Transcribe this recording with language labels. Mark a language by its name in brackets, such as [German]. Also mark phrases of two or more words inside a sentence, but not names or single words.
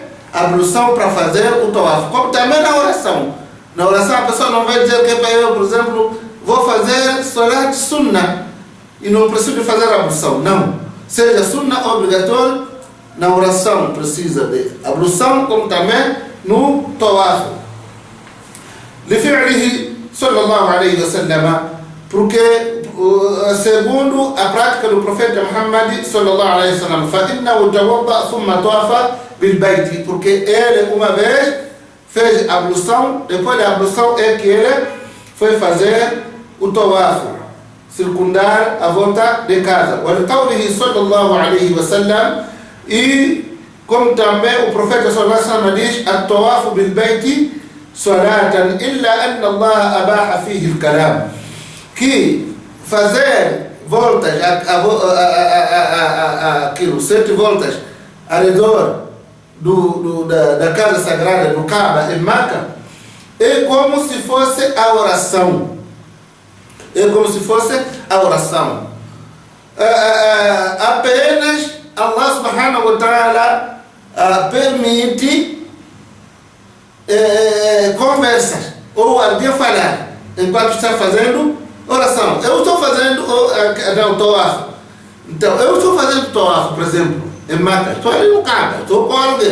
[Portuguese] Ablução para fazer o tawaf. Como também na oração. Na oração a pessoa não vai dizer que para eu, por exemplo, vou fazer [Arabic] صلاة سنة [Portuguese] e não preciso de fazer ablução. Não. Seja sunnah obrigatório, na oração precisa de ablução, como também no tawaf. [Arabic] لفعله صلى الله عليه وسلم, [Portuguese] porque segundo a prática do profeta Muhammad [Arabic] صلى الله عليه وسلم, فإنه توضأ ثم طاف بالبيت, [Portuguese] porque ele uma vez fez ablução, depois da ablução é que ele foi fazer o tawaf, circundar a volta de casa. [Arabic] ولقوله صلى الله عليه وسلم, [Portuguese] e como também o profeta [Arabic] صلى الله عليه وسلم [Portuguese] diz, [Arabic] الطواف بالبيت صلاة إلا أن الله أباح فيه الكلام, [Portuguese] que fazer voltas, aquilo, 7 voltas ao redor da casa sagrada do Kaaba em Meca, é como se fosse a oração. É como se fosse a oração. Apenas [Arabic] الله سبحانه وتعالى [Portuguese] permite conversas ou alguém falar enquanto está fazendo oração. Eu estou fazendo o tawaf. Então, eu estou fazendo tawaf, por exemplo, em Meca. Estou ali no Kaaba, estou com alguém.